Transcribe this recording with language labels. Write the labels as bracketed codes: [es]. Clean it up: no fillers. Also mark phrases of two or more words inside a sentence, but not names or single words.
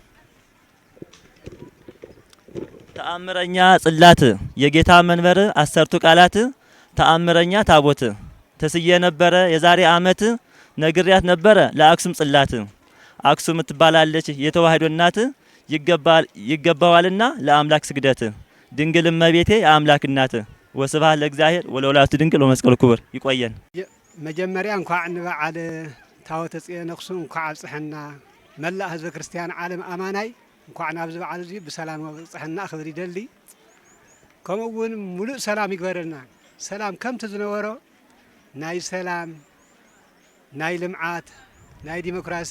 [am] ተአምረኛ ጽላት የጌታ መንበር አሰርቱ ቃላት። ተአምረኛ ታቦት ተስዬ ነበረ የዛሬ አመት ነግሪያት ነበረ ለአክሱም ጽላት። አክሱም ትባላለች የተዋህዶ እናት ይገባዋልና ለአምላክ ስግደት። ድንግል እመቤቴ የአምላክ እናት [gez] ወስብሐት ለእግዚአብሔር ወለወላዲቱ ድንግል ወመስቀሉ ክቡር። [am] ይቆየን። [ti] መጀመሪያ እንኳዕ ንበዓል ታቦተ ጽዮን አክሱም እንኳዕ አብጽሐና መላእ ህዝበ ክርስቲያን ዓለም አማናይ እንኳዕ ናብዚ በዓል እዚ ብሰላም አብጽሐና ክብል ይደሊ። ከምኡውን ሙሉእ ሰላም ይግበረልና። ሰላም ከምቲ ዝነበሮ ናይ ሰላም ናይ ልምዓት ናይ ዲሞክራሲ